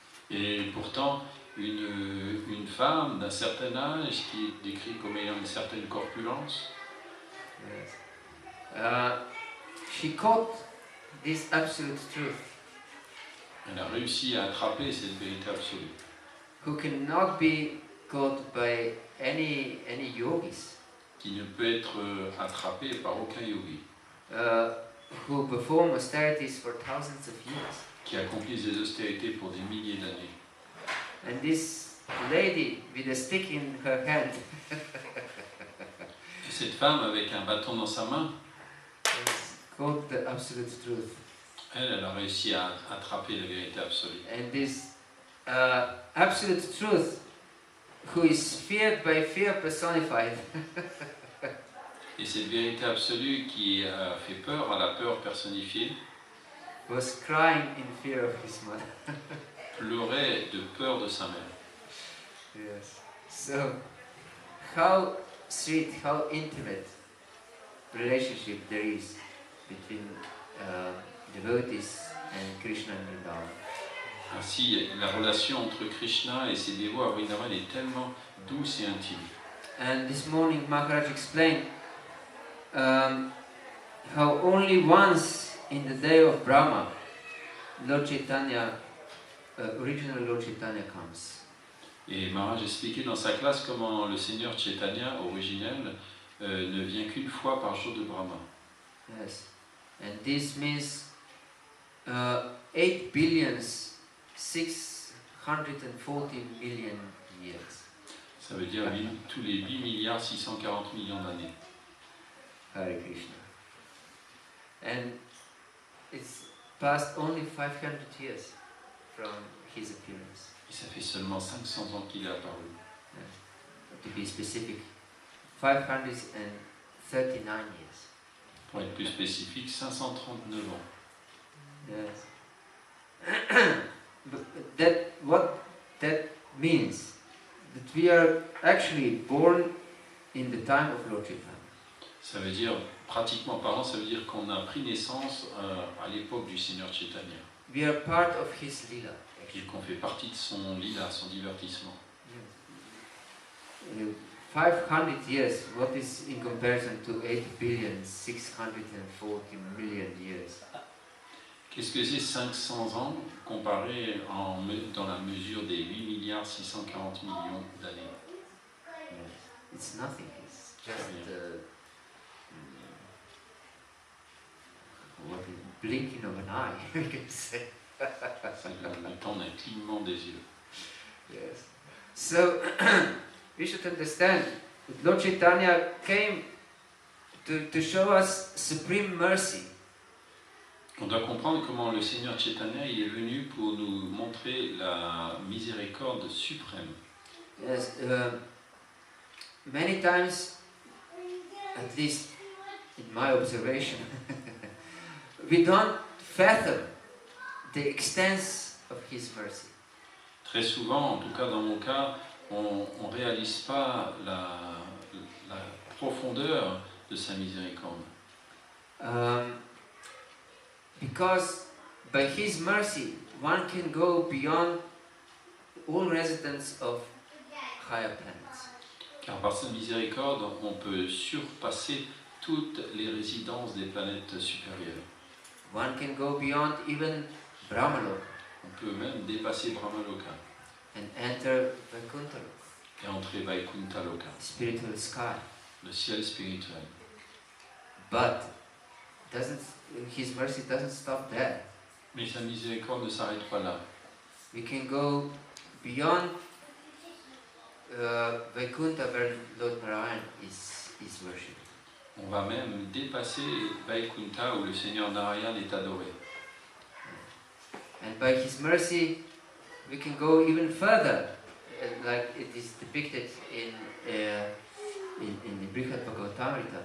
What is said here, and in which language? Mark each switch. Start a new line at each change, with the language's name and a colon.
French: Et pourtant, une femme d'un certain âge qui est décrite comme ayant une certaine corpulence,
English: yes. She caught this absolute truth,
French: elle a réussi à attraper cette vérité absolue,
English: who cannot be caught by any yogis,
French: qui ne peut être attrapée par aucun yogi,
English: who perform austerities for thousands of years.
French: qui accomplissent des austérités pour des milliers d'années.
English: And this lady with a stick in her hand
French: Et cette femme avec un bâton dans sa main,
English: caught the absolute truth.
French: elle a réussi à attraper la vérité absolue.
English: And this absolute truth, who is feared by fear personified,
French: Et cette vérité absolue qui a fait peur à la peur personnifiée
English: was crying in fear of his mother.
French: pleurait de peur de sa mère.
English: Yes. So, how sweet, how intimate relationship there is between devotees and Krishna and Vrindavan.
French: Ainsi, la relation entre Krishna et ses dévots à Vrindavan est tellement douce et intime.
English: And this morning Maharaj explained how only once in the day of Brahma, Lord Chaitanya, original Lord Chaitanya comes.
French: Et Maharaj expliquait dans sa classe comment le Seigneur Chaitanya, originel, ne vient qu'une fois par jour de Brahma.
English: Yes. And this means 8 billions 640 million years.
French: Ça veut dire tous les 8 milliards 640 millions d'années.
English: Hare Krishna. And it's passed only 500 years from his appearance.
French: Et ça fait seulement 500 ans qu'il est apparu.
English: To be specific, 539 years.
French: Pour être plus spécifique, 539 ans.
English: Yes. But what that means, that we are actually born in the time of Lord Chaitanya.
French: Ça veut dire, pratiquement parlant, ça veut dire qu'on a pris naissance à l'époque du Seigneur Chaitanya.
English: We are part of his lila.
French: Et qu'on fait partie de son lila, son divertissement.
English: 500 years, what is in comparison to 8 billion 640 million years?
French: Qu'est-ce que c'est 500 ans comparé dans la mesure des 8 milliards 640 millions d'années?
English: It's nothing, it's just what a blinking of an eye, we can say.
French: C'est le temps d'un clignement des yeux.
English: Yes. So, we should understand that Lord Chaitanya came to show us supreme mercy.
French: On doit comprendre comment le Seigneur Chaitanya il est venu pour nous montrer la miséricorde suprême.
English: Yes, many times, at least in my observation, we don't fathom the extent of His mercy.
French: Très souvent, en tout cas dans mon cas, on ne réalise pas la profondeur de sa miséricorde.
English: Because by His mercy, one can go beyond all residents of higher planets.
French: Car par sa miséricorde, on peut surpasser toutes les résidences des planètes supérieures.
English: One can go beyond even Brahmaloka.
French: On peut même dépasser Brahmaloka
English: And enter Vaikuntha,
French: et entrer Vaikuntha Loka,
English: spiritual sky.
French: le ciel spirituel.
English: But His mercy doesn't stop there.
French: Mais sa miséricorde ne s'arrête pas là.
English: We can go beyond Vaikuntha, where Lord Narayan is worshipped.
French: On va même dépasser Vaikuntha où le Seigneur Narayan est adoré.
English: And by His mercy, we can go even further, like it is depicted in the Brihad Bhagavat Dharma.